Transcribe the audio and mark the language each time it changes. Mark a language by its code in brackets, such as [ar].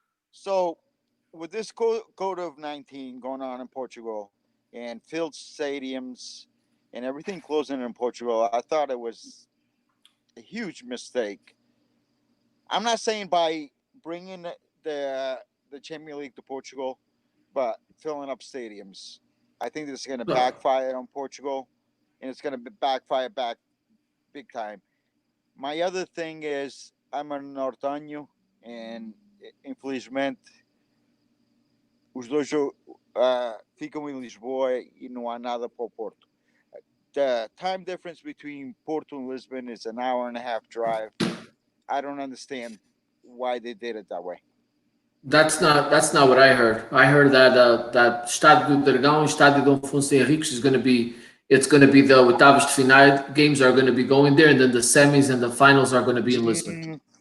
[en] So, with this COVID-19 going on in Portugal and filled stadiums and everything closing in Portugal, I thought it was a huge mistake. I'm not saying by bringing the Champions League to Portugal, but filling up stadiums. I think this is going to backfire on Portugal, and it's going to backfire big time. My other thing is I'm a norteño, and [pt] infelizmente os dois ficam em Lisboa e não há nada para o Porto. [en] The time difference between Porto and Lisbon is an hour and a half drive. I don't understand why they did it that way. That's not what I heard. I heard that Estádio do Dragão, Estádio Dom Afonso Henriques is going to be the oitavos de final games are going to be going there, and then the semis and the finals are going to be in Lisbon.